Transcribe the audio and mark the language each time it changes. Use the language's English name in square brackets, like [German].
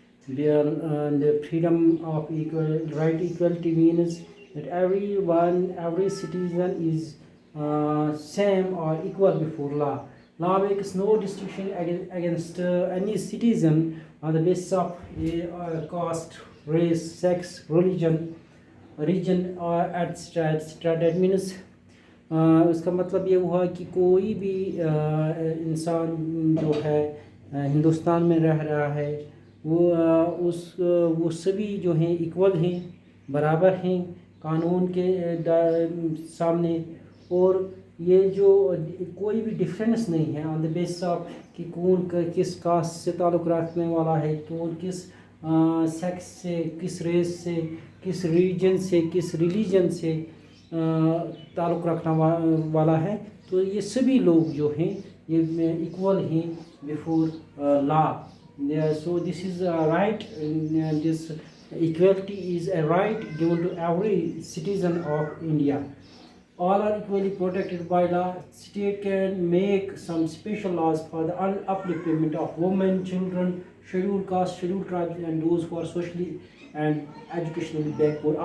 [English] The freedom of right to equality means that every citizen is same or equal before law. Law makes no distinction against any citizen on the basis of caste, race, sex, religion, region or etc. That means [Hindi] उसका मतलब ये हुआ कि कोई भी इंसान जो है हिंदुस्तान में रह रहा है वो सभी जो हैं इक्वल हैं, बराबर हैं कानून के सामने, और ये जो कोई भी डिफरेंस नहीं है [English] on the basis of [Hindi] कि कौन किस कास्ट से ताल्लुक़ रखने वाला है, कौन किस सेक्स से, किस रेस से, किस रीजन से, किस रिलीजन से ताल्लुक़ रखने वाला है. तो ये सभी लोग जो हैं ये इक्वल हैं before law. [English] So this is a right, this equality is a right given to every citizen of India. All are equally protected by law. State can make some special laws for the upliftment of women, children, scheduled caste, scheduled tribes, and those who are socially and educationally backward.